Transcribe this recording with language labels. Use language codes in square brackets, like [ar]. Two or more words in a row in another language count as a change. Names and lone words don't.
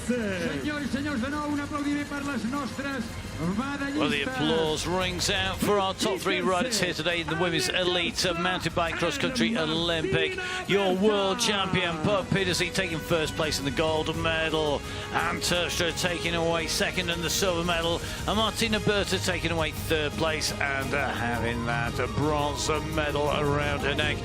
[ca] Senyors i senyors, de nou un aplaudiment per les nostres medallistes. [en] Well, the applause rings out for our top three riders here today in the Women's Elite Mountain Bike Cross Country Olympic. Your world champion, Puk Pedersen, taking first place in the gold medal. Anne Terpstra taking away second in the silver medal. And Martina Berta taking away third place and having that bronze medal around her neck.